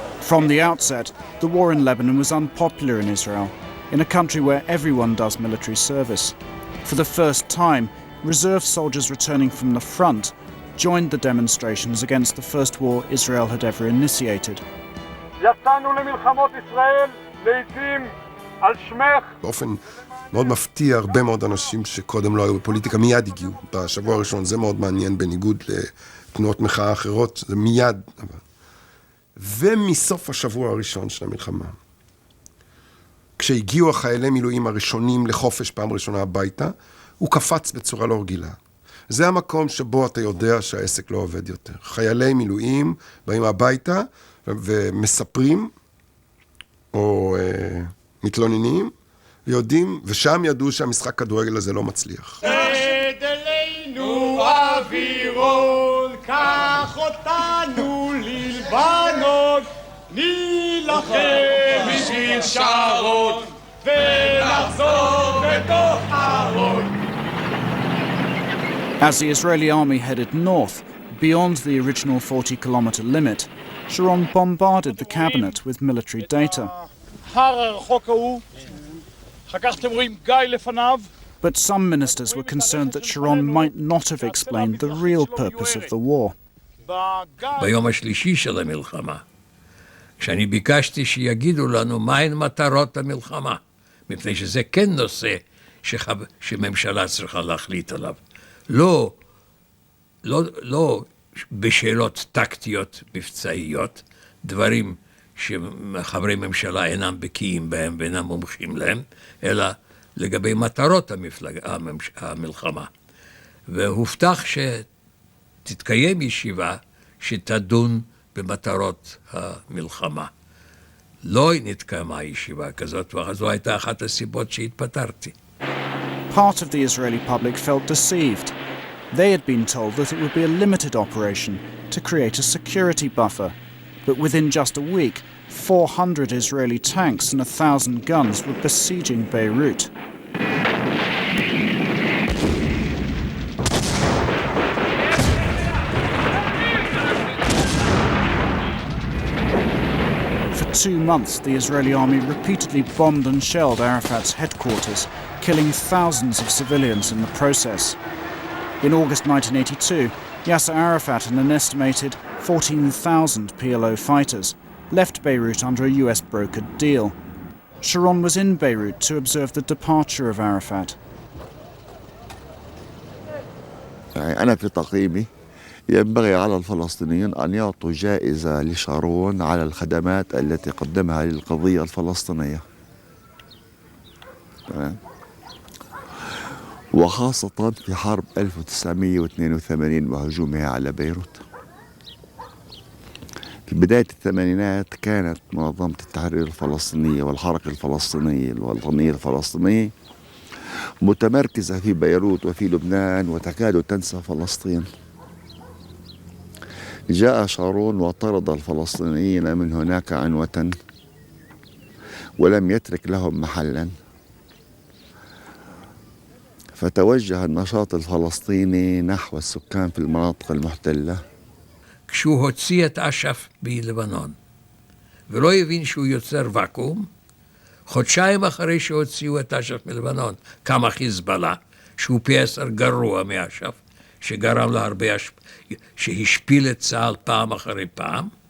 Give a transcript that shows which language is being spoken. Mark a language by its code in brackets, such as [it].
[en] From the outset, the war in Lebanon was unpopular in Israel, in a country where everyone does military service. For the first time, reserve soldiers returning from the front joined the demonstrations against the first war Israel had ever initiated. [he] יצאנו למלחמות ישראל לעתים על שמך. באופן מאוד מפתיע, הרבה מאוד אנשים שקודם לא היו בפוליטיקה מיד הגיעו. בשבוע הראשון זה מאוד מעניין, בניגוד לתנועות מחאה אחרות, זה מיד. ומסוף השבוע הראשון של המלחמה, כשהגיעו החיילי מילואים הראשונים לחופש פעם ראשונה הביתה, הוא קפץ בצורה לא רגילה. זה המקום שבו אתה יודע שהעסק לא עובד יותר. חיילי מילואים באים הביתה ומספרים, או מתלוננים, ויודעים, ושם ידעו שהמשחק כדורגל הזה לא מצליח. אלינו אווירון, קח אותנו ללבנון, נילחם בשביל שרון, ונחזור בתוך ארון. [en] As the Israeli army headed north, beyond the original 40-kilometer limit, Sharon bombarded the cabinet with military data. [he] הר הרחוק ההוא, אחר כך אתם רואים גיא לפניו. [en] But some ministers were concerned that Sharon might not have explained the real purpose of the war. [he] ביום השלישי של המלחמה, כשאני ביקשתי שיגידו לנו מהן מטרות המלחמה, מפני שזה כן נושא שממשלה צריכה להחליט עליו. לא בשאלות טקטיות מבצעיות, דברים שחברי ממשלה אינם בקיאים בהם ואינם מומחים להם, אלא לגבי מטרות המלחמה. והובטח שתתקיים ישיבה שתדון במטרות המלחמה. לא נתקיימה ישיבה כזאת, וזו הייתה אחת הסיבות שהתפטרתי. [en] Part of the Israeli public felt deceived. They had been told that it would be a limited operation to create a security buffer. But within just a week, 400 Israeli tanks and 1,000 guns were besieging Beirut. For 2 months, the Israeli army repeatedly bombed and shelled Arafat's headquarters, killing thousands of civilians in the process. In August 1982, Yasser Arafat and an estimated 14,000 PLO fighters left Beirut under a US brokered deal. Sharon was in Beirut to observe the departure of Arafat. [ar] أنا في تقييمي ينبغي على الفلسطينيين أن يعطوا جائزة لشارون على الخدمات التي قدمها للقضية الفلسطينية. وخاصة في حرب 1982 وهجومها على بيروت. في بداية الثمانينات كانت منظمة التحرير الفلسطينية والحركة الفلسطينية الوطنية الفلسطينية متمركزة في بيروت وفي لبنان وتكاد تنسى فلسطين. جاء شارون وطرد الفلسطينيين من هناك عنوة ولم يترك لهم محلا. فتوجه النشاط الفلسطيني نحو السكان في المناطق المحتلة. [he] כשהוא הוציא את אש"ף בלבנון, ולא הבין שהוא יוצר ואקום, חודשיים אחרי שהוציאו את אש"ף מלבנון, קם חיזבאללה, שהוא פי 10 גרוע מאש"ף, שגרם לה הרבה, שהשפיל את צה"ל פעם אחרי פעם.